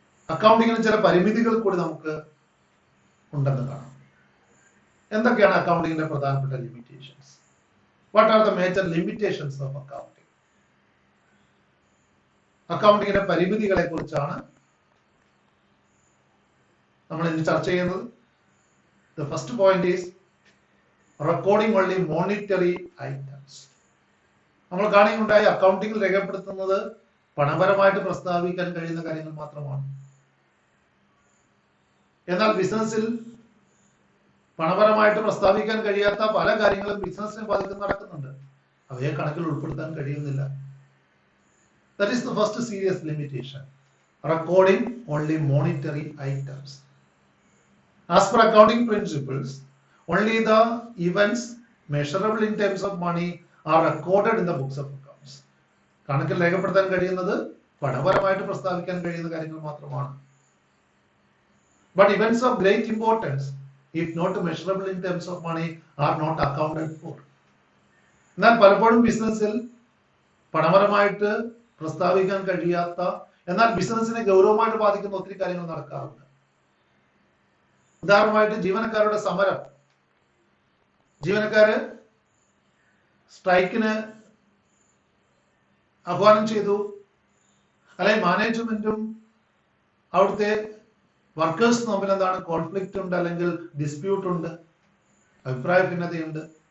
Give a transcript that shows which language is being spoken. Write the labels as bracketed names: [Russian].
[Malayalam] അക്കൗണ്ടിങ്ങിന് ചില പരിമിതികൾ കൂടി നമുക്ക് ഉണ്ടെന്ന് കാണാം. എന്തൊക്കെയാണ് അക്കൗണ്ടിങ്ങിന്റെ പ്രധാനപ്പെട്ട limitations? [English] What are the major limitations of accounting? [Malayalam] അക്കൗണ്ടിങ്ങിന്റെ പരിമിതികളെ കുറിച്ചാണ് നമ്മൾ ഇന്ന് ചർച്ച ചെയ്യുന്നത്. [English] The first point is recording only monetary items. [Malayalam] നമ്മൾ കാണുകയുണ്ടായി അക്കൗണ്ടിങ്ങിൽ രേഖപ്പെടുത്തുന്നത് പണപരമായിട്ട് പ്രസ്താവിക്കാൻ കഴിയുന്ന കാര്യങ്ങൾ മാത്രമാണ്. എന്നാൽ ബിസിനസ്സിൽ പണപരമായിട്ട് പ്രസ്താവിക്കാൻ കഴിയാത്ത പല കാര്യങ്ങളും ബിസിനസിനെ ബാധിക്കുന്ന നടക്കുന്നുണ്ട്. അവയെ കണക്കിൽ ഉൾപ്പെടുത്താൻ കഴിയുന്നില്ല. [English] That is the first serious limitation. Recording only monetary items. As per accounting principles, only the events measurable in terms of money are recorded in the books of accounts. [Malayalam] കണക്കിൽ രേഖപ്പെടുത്താൻ കഴിയുന്നത് പണപരമായിട്ട് പ്രസ്താവിക്കാൻ കഴിയുന്ന കാര്യങ്ങൾ മാത്രമാണ്. [English] But events of great importance, if not measurable in terms of money, are not accounted for. [Malayalam] എന്നാൽ പലപ്പോഴും ബിസിനസ്സിൽ പണപരമായിട്ട് പ്രസ്താവിക്കാൻ കഴിയാത്ത എന്നാൽ ബിസിനസിനെ ഗൗരവമായിട്ട് ബാധിക്കുന്ന ഒത്തിരി കാര്യങ്ങൾ നടക്കാറുണ്ട്. ഉദാഹരണമായിട്ട് ജീവനക്കാരുടെ സമരം. ജീവനക്കാര് സ്ട്രൈക്കിന് ആഹ്വാനം ചെയ്തു, അല്ലെങ്കിൽ മാനേജ്മെന്റും അവിടുത്തെ വർക്കേഴ്സ് തമ്മിൽ എന്താണ് കോൺഫ്ലിക്റ്റ് ഉണ്ട്, അല്ലെങ്കിൽ ഡിസ്പ്യൂട്ട് ഉണ്ട്, അഭിപ്രായ ഭിന്നതയുണ്ട്.